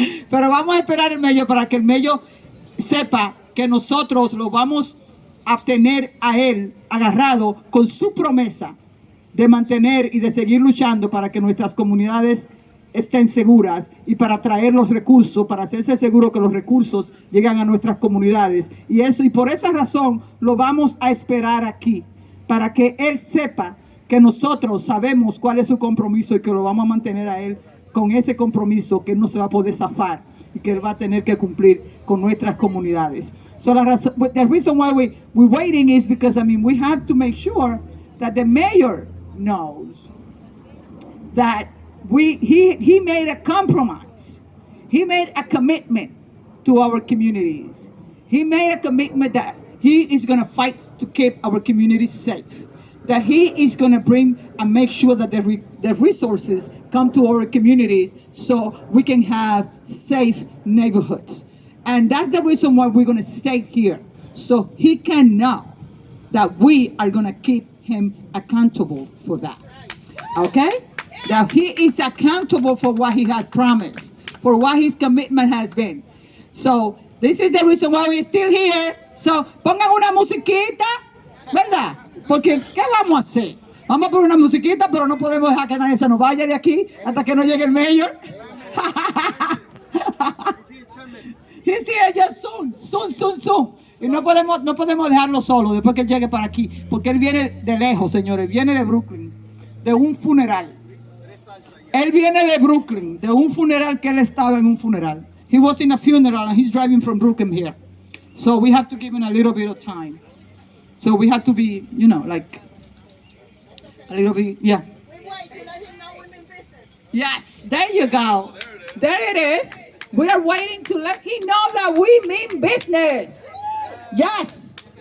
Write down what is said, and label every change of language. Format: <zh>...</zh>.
<es>Pero vamos a esperar el Mello para que el Mello sepa que nosotros lo vamos a tener a él agarrado con su promesa de mantener y de seguir luchando para que nuestras comunidades estén seguras y para traer los recursos, para hacerse seguro que los recursos llegan a nuestras comunidades. Y por esa razón lo vamos a esperar aquí, para que él sepa que nosotros sabemos cuál es su compromiso y que lo vamos a mantener a él con ese compromiso que él no se va a poder zafar y que él va a tener que cumplir con nuestras comunidades.</es> <en>So the reason why we're waiting is because, I mean, we have to make sure that the mayor knows that he made a compromise. He made a commitment to our communities. He made a commitment that he is going to fight to keep our communities safe. That he is going to bring and make sure that the resources come to our communities so we can have safe neighborhoods. And that's the reason why we're going to stay here. So he can know that we are going to keep him accountable for that. Okay? That he is accountable for what he had promised, for what his commitment has been. So this is the reason why we're still here.</en> <es>So pongan una musiquita, ¿verdad? Porque ¿qué vamos a hacer? Vamos a poner una musiquita, pero no podemos dejar que nadie se nos vaya de aquí hasta que no llegue el mayor.</es> <en>He's here just soon.</en> <es>Y no podemos dejarlo solo después que él llegue para aquí, porque él viene de lejos, señores, viene de Brooklyn, de un funeral. Él viene de Brooklyn, de un funeral que él estaba en un funeral.</es> <en>He was in a funeral and he's driving from Brooklyn here. So we have to give him a little bit of time. So we have to be, like a little bit, yeah. We wait to let him know we mean business. Yes, there you go. There it is. We are waiting to let him know that we mean business. Yes.</en>